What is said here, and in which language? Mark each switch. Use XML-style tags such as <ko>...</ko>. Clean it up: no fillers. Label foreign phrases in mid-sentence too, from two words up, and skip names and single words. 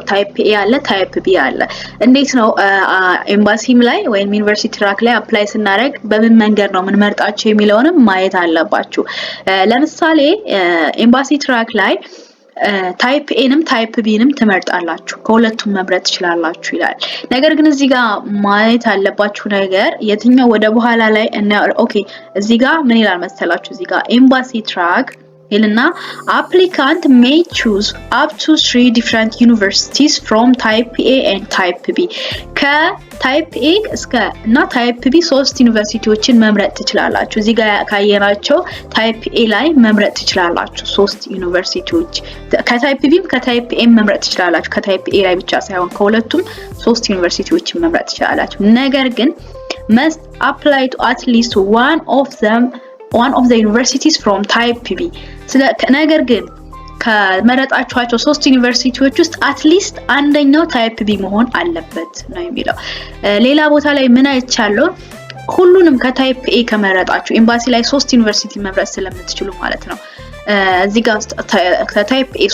<en>type A</en> <am>አለ</am> <en>type B</en> <am>አለ። እንዴት ነው ኤምባሲም ላይ ወይም</am> <en>university track</en> <am>ላይ አፕላይ ስናደርግ በምን መንገድ ነው የምንመርጣቸው የሚለውንም ማየት አለባችሁ። ለምሳሌ</am> <en>embassy track</en> <am>ላይ</am> <en>type A type B</en> <am>ትመርጣላችሁ፣ ከሁለቱም መምረጥ ትችላላችሁ ይላል። ነገር ግን እዚህ ጋር ማየት አለባችሁ ነገር የትኛው ወደ በኋላ ላይ ኦኬ እዚህ ጋር ምን ይላል መሰላችሁ? እዚህ ጋር</am> <en>embassy track</en> <am>ይልና</am> <en>applicant may choose up to 3 different universities from type A and type B type A</en> <am>እስከ እና</am> <en>type B</en> <am>3 ዩኒቨርሲቲዎችን መምረጥ ትችላላችሁ። እዚህ ጋር ካየናቸው</am> <en>type A</en> <am>ላይ መምረጥ ትችላላችሁ 3 ዩኒቨርሲቲዎች።</am> <en>type B type A</en> <am>መምረጥ ትችላላችሁ።</am> <en>type A</en> <am>ላይ ብቻ ሳይሆን ከሁለቱም 3 ዩኒቨርሲቲዎችን መምረጥ ትችላላችሁ። ነገር ግን</am> <en>must apply to at least one of the universities from type B</en> <am>ነገር ግን ከመረጣችኋቸው 3 ዩኒቨርሲቲዎች ውስጥ አትሊስት አንደኛው</am> <en>type B</en> <am>መሆን አለበት ነው የሚለው። ሌላ ቦታ ላይ ምን አይቻለሁ? ሁሉንም</am> <en>type A</en> <am>ከመረጣችሁ ኤምባሲ ላይ 3 ዩኒቨርሲቲ መምረጥ ስለምትችሉ ማለት ነው። እዚህ ጋር</am> <en>type A</en>